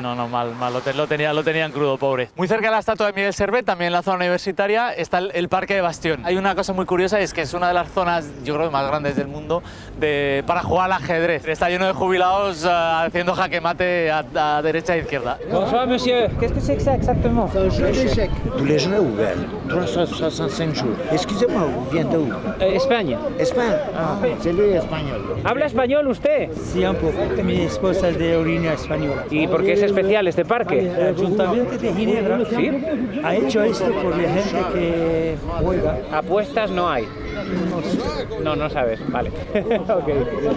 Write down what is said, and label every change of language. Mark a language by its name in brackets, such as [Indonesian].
[Spanish] no, mal, lo tenían crudo, pobre. Muy cerca de la estatua de Miguel Servet, también en la zona universitaria, está el Parque de Bastión. Hay una cosa muy curiosa, es que es una de las zonas, yo creo, más grandes del mundo para jugar al ajedrez. Está lleno de jubilados haciendo jaque mate a derecha e izquierda. [French] Bonjour, monsieur. Qu'est-ce que c'est que ça exactement? C'est un jeu d'échecs. Tous les jeux ouverts. 365 jours. Excusez-moi, vous venez d'où? [Spanish] España. [French] Espagne. Ah, c'est lui espagnol. [Spanish] ¿Habla español usted? Sí, un poco. Mi esposa es de orina española. ¿Y por qué es especial este El parque? Ayuntamiento de Ginebra ha hecho esto por la gente que juega. Apuestas no hay. No sabes. Vale. Ok.